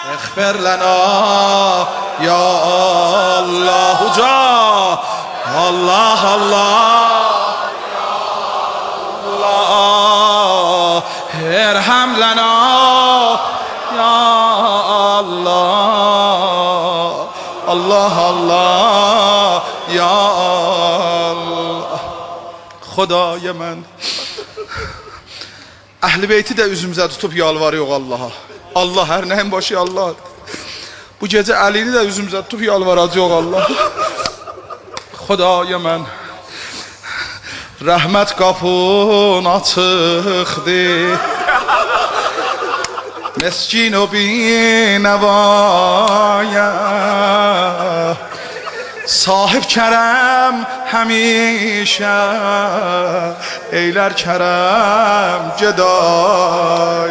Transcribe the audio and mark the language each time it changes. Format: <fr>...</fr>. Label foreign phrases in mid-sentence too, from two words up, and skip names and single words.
<ar>اغفر لنا یا الله جا الله الله الله ارحم لنا یا الله الله الله یا الله.</ar> <az>Xudaya mən Əhl-i Beyti də üzümüzə tutub yalvarıyor Allaha. Allah hər nəyin başı Allah. Bu gecə Əlini də üzümüzə tutub yalvaracaq Allah. Xudaya mən rəhmət qapın açıqdır, meskin o binəvaya, sahib kərəm həmişə eylər kərəm geday.</az>